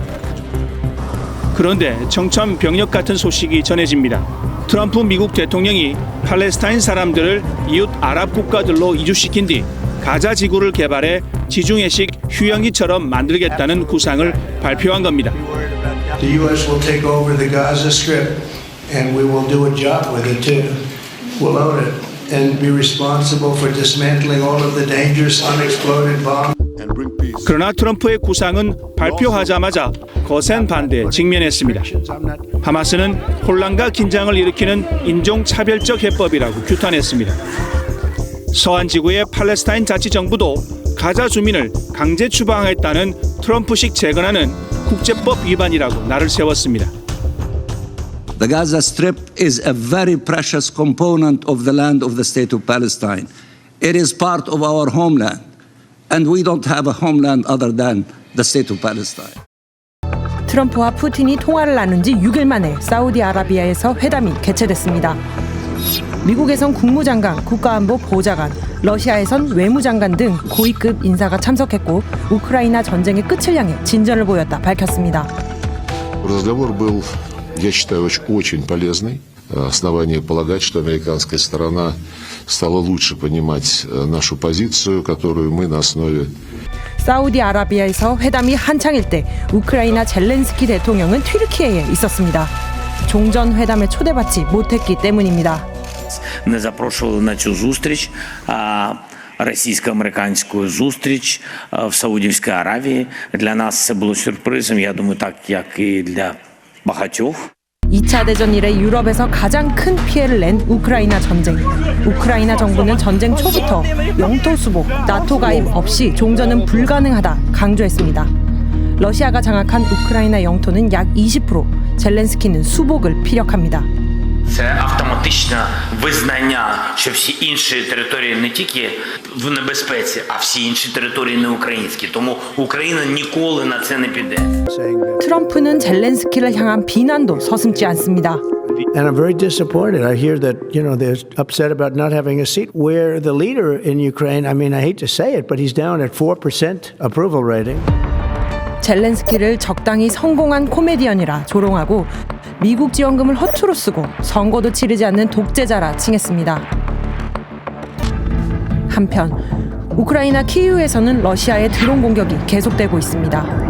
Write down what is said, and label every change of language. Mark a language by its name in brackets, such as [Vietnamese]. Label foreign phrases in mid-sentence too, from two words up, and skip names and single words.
[Korean] 그런데 청천벽력 같은 소식이 전해집니다. 트럼프 미국 대통령이 팔레스타인 사람들을 이웃 아랍 국가들로 이주시킨 뒤 가자 지구를 개발해 지중해식 휴양지처럼 만들겠다는 구상을 발표한 겁니다. [English] The U.S. will take over the Gaza Strip and we will do a job with it too. We'll own it and be responsible for dismantling all of the dangerous unexploded bombs. [Korean] 그러나 트럼프의 구상은 발표하자마자 거센 반대에 직면했습니다. 하마스는 혼란과 긴장을 일으키는 인종차별적 해법이라고 규탄했습니다. 서한 지구의 팔레스타인 자치정부도 가자 주민을 강제 추방하겠다는 트럼프식 재건하는 국제법 위반이라고 날을 세웠습니다. [English] The Gaza Strip is a very precious component of the land of the state of Palestine. It is part of our homeland, and we don't have a homeland other than the state of Palestine. [Korean] 트럼프와 푸틴이 통화를 나눈 지 6일 만에 사우디아라비아에서 회담이 개최됐습니다. 미국에선 국무장관, 국가안보 보좌관, 러시아에선 외무장관 등 고위급 인사가 참석했고 우크라이나 전쟁의 끝을 향해 진전을 보였다 밝혔습니다. [Russian] Разговор был, я считаю, очень полезный. Основание полагать, что американская сторона стала лучше понимать нашу позицию, которую мы на основе [Korean] 사우디아라비아에서 회담이 한창일 때 우크라이나 젤렌스키 대통령은 튀르키예에 있었습니다. 종전 회담에 초대받지 못했기 때문입니다. [Ukrainian] Не запрошували на цю зустріч, російсько-американську зустріч в Саудівській Аравії. Для нас це було сюрпризом, я думаю, так як і для багатьох. [Korean] 2차 대전 이래 유럽에서 가장 큰 피해를 낸 우크라이나 전쟁. 우크라이나 정부는 전쟁 초부터 영토 수복, 나토 가입 없이 종전은 불가능하다 강조했습니다. 러시아가 장악한 우크라이나 영토는 약 20%, 젤렌스키는 수복을 피력합니다. [Ukrainian] Це автоматичне визнання, що всі інші території не тільки в небезпеці, а всі інші території не українські. Тому Україна ніколи на це не піде. [Korean] 트럼프는 젤렌스키를 향한 비난도 서슴지 않습니다. [English] And I'm very disappointed. I hear that, they're upset about not having a seat where the leader in Ukraine, I mean, I hate to say it, but he's down at 4% approval rating. [Korean] 젤렌스키를 적당히 성공한 코미디언이라 조롱하고 미국 지원금을 허투루 쓰고 선거도 치르지 않는 독재자라 칭했습니다. 한편 우크라이나 키이우에서는 러시아의 드론 공격이 계속되고 있습니다.